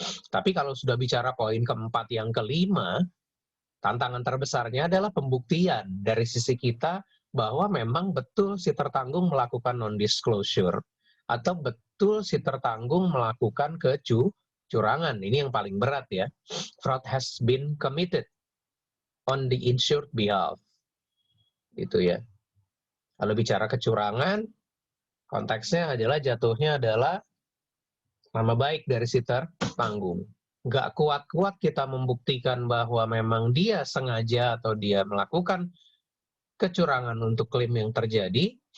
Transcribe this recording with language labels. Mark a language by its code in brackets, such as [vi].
[id] Tapi kalau sudah bicara poin keempat yang kelima, tantangan terbesarnya adalah pembuktian dari sisi kita bahwa memang betul si tertanggung melakukan non-disclosure atau betul si tertanggung melakukan kecurangan. Ini yang paling berat ya. [en] Fraud has been committed on the insured behalf. [id] Itu ya. Kalau bicara kecurangan, konteksnya adalah jatuhnya adalah nama baik dari si tertanggung. Nggak kuat-kuat kita membuktikan bahwa memang dia sengaja atau dia melakukan kecurangan untuk klaim yang terjadi,